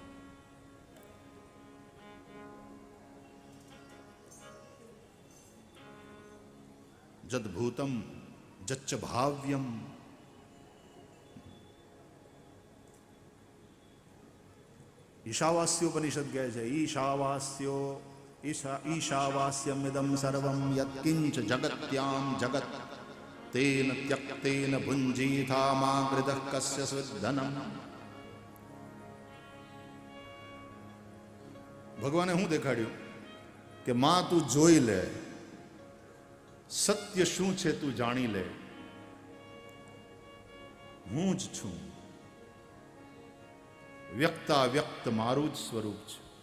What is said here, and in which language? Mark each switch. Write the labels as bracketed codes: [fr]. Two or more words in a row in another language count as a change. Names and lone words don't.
[sa] यद् भूतं यच्च भाव्यम्. [gu] ઈશાવાસ્યોપનિષદ કહે છે ઈશાવાસ્યો [sa] ईशावास्यमिदं सर्वं यत्किंच जगत्यां जगत् तेन त्यक्तेन भुञ्जीथा मा कृतः कस्य स्विद्धनम्. [gu] ભગવાને હું દેખાડ્યું કે માં તું જોઈ લે, સત્ય શું છે તું જાણી લે. હું જ છું, વ્યક્તા વ્યક્ત મારું જ સ્વરૂપ છે.